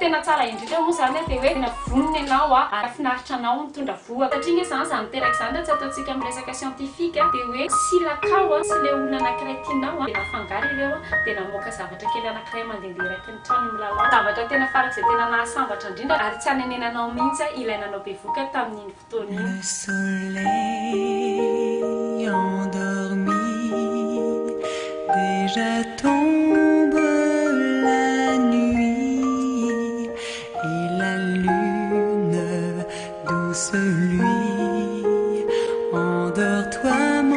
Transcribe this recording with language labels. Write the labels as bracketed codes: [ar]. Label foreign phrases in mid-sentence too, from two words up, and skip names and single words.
[mg] Tena tsara indrindra moa izany dia hoe tena vonona ianao ary finaritra anao mitondra voaka satria izany izany teraka izany dia tsy ataontsika amin'ny resaka siantifika dia hoe silakao sy ilay olona anankiray tianao dia nafangaro ireo dia namoaka zavatra kely anankiray mandehandeha raiky ny trano milalao zavatra tena farak'izay tena nahasambatra indrindra ary tsy hanenenanao mihitsy ilainanao be voka tamin'iny fotoana iny. [fr] Le soleil endormi déjà tombe la nuit et la lune douce lui endors-toi